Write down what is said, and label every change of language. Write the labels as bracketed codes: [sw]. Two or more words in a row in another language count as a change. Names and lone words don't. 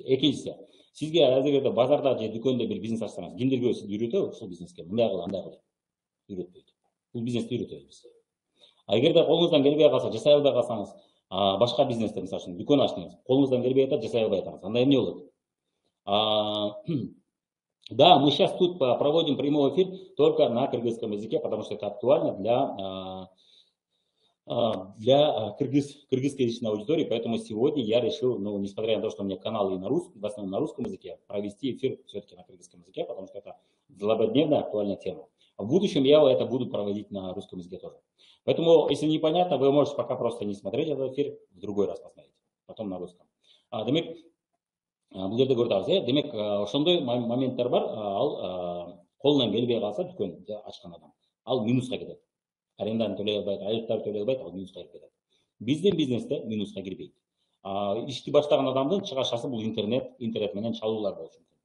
[ky] Экинчиси, сизге азыркы базарда же дүкөндө бир бизнес ачсаңыз, кимдерге сизди үйрөтөбү ушул бизнеске? Мындай кыл, андай кыл. Үйрөтпөйт. Бул бизнести үйрөтөбүз. Эгерде колуңуздан келбей калса, жасай албай калсаңыз, башка бизнесте, мисалы үчүн дүкөн ачтыңыз, колуңуздан келбей атат, жасай албай атасыз. Анда эмне болот? [ru] Да, мы сейчас тут проводим прямой эфир только на кыргызском языке, потому что это актуально для кыргызской язычной аудитории, поэтому сегодня я решил, несмотря на то, что у меня канал и на русском, в основном на русском языке, провести эфир все-таки на кыргызском языке, потому что это злободневная актуальная тема. В будущем я это буду проводить на русском языке тоже. Поэтому, если непонятно, вы можете пока просто не смотреть этот эфир, в другой раз посмотреть, потом на русском. [ky] Демек, бул жерде көрүп атабыз, демек ошондой моменттер бар. Ал колунан келбей калса дүкөн ачкан адам, ал минуска кетет. Аренданы төлөй албайт, айлыктарды төлөй албайт, ал минуска кирип кетет. Биздин бизнесте минуска кирбейт. Ишти баштаган адамдын чыгашасы бул интернет менен чалуулар болушу мүмкүн.